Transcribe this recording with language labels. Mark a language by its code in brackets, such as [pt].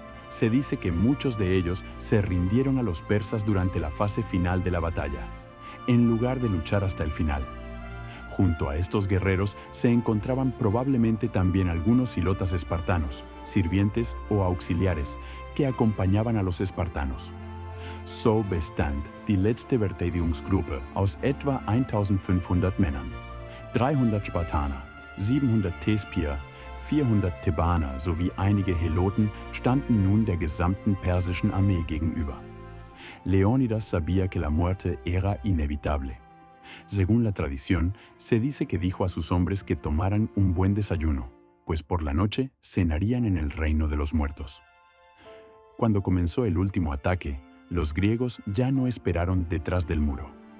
[es] Se dice que muchos de ellos se rindieron a los persas durante la fase final de la batalla, en lugar de luchar hasta el final. Junto a estos guerreros se encontraban probablemente también algunos hilotas espartanos, sirvientes o auxiliares, que acompañaban a los espartanos. [de] So bestand die letzte Verteidigungsgruppe aus etwa 1500 Männern. 300 Spartaner, 700 Thespier, 400 Thebaner sowie einige Heloten standen nun der gesamten persischen Armee gegenüber. [es] Leónidas sabía que la muerte era inevitable. Según la tradición, se dice que dijo a sus hombres que tomaran un buen desayuno, pues por la noche cenarían en el reino de los muertos. Cuando comenzó el último ataque, los griegos ya no esperaron detrás del muro.